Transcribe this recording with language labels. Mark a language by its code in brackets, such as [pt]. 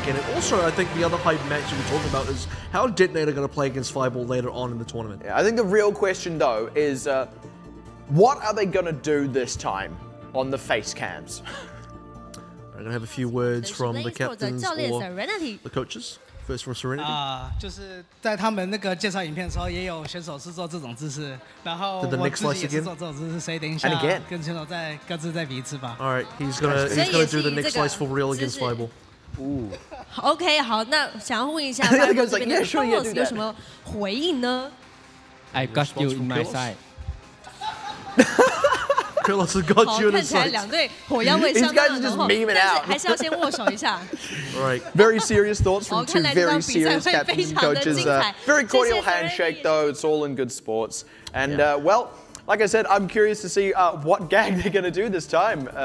[en] And also, I think the other hype match that we're talking about is how Detonator going to play against Fireball later on in the tournament. Yeah, I think the real question, though, is what are they going to do this time on the face cams? I'm going to have a few words from the captains or the coaches. First from Serenity. [zh] 就是在他们那个介绍影片的时候，也有选手是做这种姿势，然后我自己也是做这种姿势，所以等一下跟选手再各自再比一次吧。 [en] All right, he's gonna do the next slice for real against Fireball. [zh] OK， 好，那想要问一下 Fireball 这边的 Carlos 有什么回应呢 [en] ？I got you in my side. Carlos has got you in his sights. [zh] 看起来两队火药味相当的浓厚，但是还是要先握手一下。 [en] Right. Very serious thoughts from two very serious captains and coaches. Very cordial handshake though. It's all in good sports. And well, like I said, I'm curious to see what gag they're going to do this time.